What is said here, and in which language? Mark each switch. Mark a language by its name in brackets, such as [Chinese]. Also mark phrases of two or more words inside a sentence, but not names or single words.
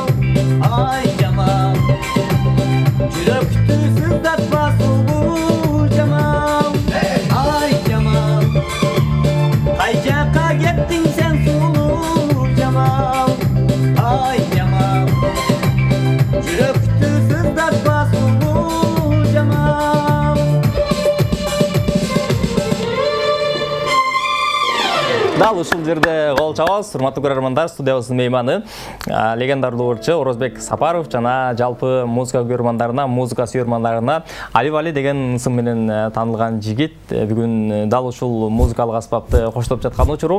[Kazakh] Ай Жамал, жүректі сыздатпа сұлу Жамал. Ай Жамал, қай жаққа кеттің сен сұлу Жамал? Ай Жамал, жүректі сыздатпа сұлу Жамал. [Kyrgyz] Дал ушул жерде кол чабабыз, урматтуу көрөрмандар, студиябыздын мейманы легендарлуу урчу Орозбек Сапаров жана жалпы музыка көрөрмандарына, музыка сүйөрмандарына Али Вали деген ысым менен таанылган жигит бүгүн дал ушул музыкалык аспапты коштоп жаткан учуру.